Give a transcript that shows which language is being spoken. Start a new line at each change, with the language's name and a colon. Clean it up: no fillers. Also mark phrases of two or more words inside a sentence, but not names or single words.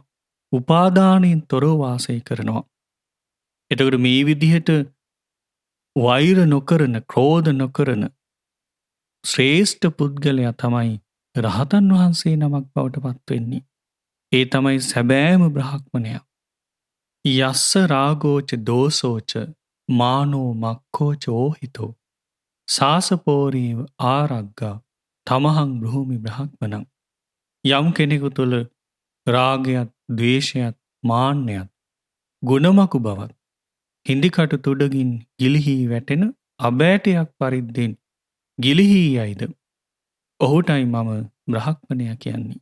Sinhala: උපාදානයෙන් තොරව වාසය කරනවා. එතකොට මේ විදිහට වෛර නොකරන, ක්‍රෝධ නොකරන ශ්‍රේෂ්ඨ පුද්ගලයා තමයි රහතන් වහන්සේ නමක් බවට පත් වෙන්නේ. ඒ තමයි සැබෑම බ්‍රහ්මණයා.
Pali: යස්ස රාගෝච දෝසෝච මානෝ මක්ඛෝච ඕහිතෝ සාසපෝරීව ආරග්ගා තමහං බ්‍රහූමි බ්‍රහ්මණං.
Sinhala: යම් කෙනෙකු තුළ රාගයත්, ද්වේෂයත්, මාන්නයත්, ගුණමකු බවත් හිඳිකටු තුඩගින් ගිලිහි වැටෙන අබෑටයක් පරිද්දෙන් ගිලිහි යයිද ඔහුටයි මම බ්‍රහ්මණයා කියන්නේ.